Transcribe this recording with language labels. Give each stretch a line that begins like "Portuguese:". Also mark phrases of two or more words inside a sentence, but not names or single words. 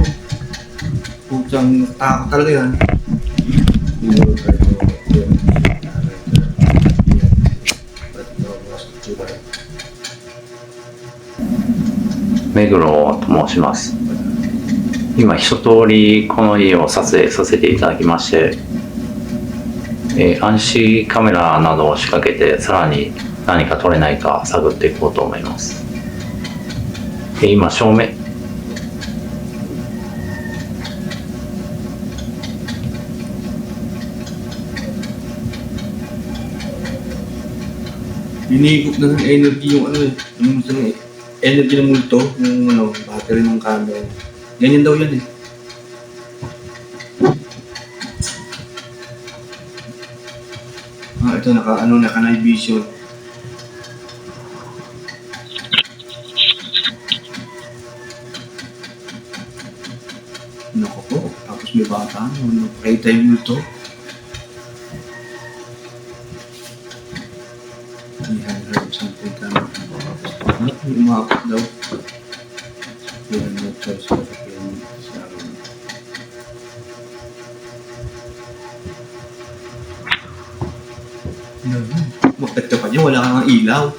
Filipino: Putsang takot talaga yan.
Japanese: Meguro と申します。今一通りこの家を撮影させていただきまして、暗視カメラなどを仕掛けてさらに何か撮れないか探っていこうと思います。今正面
Filipino: Hinigop na ng energy yung ano eh. Yung energy ng multo, yung ano, battery ng camera. Ganyan daw yan eh. Ito naka night vision. Naku po, tapos may bata, nakakita yung multo.
English: He had heard something coming from the office.
Filipino: Umakot daw.
English: He had no choice but to kill
Filipino: sa akin. Bakit ka pa dyan? Wala kang ilaw.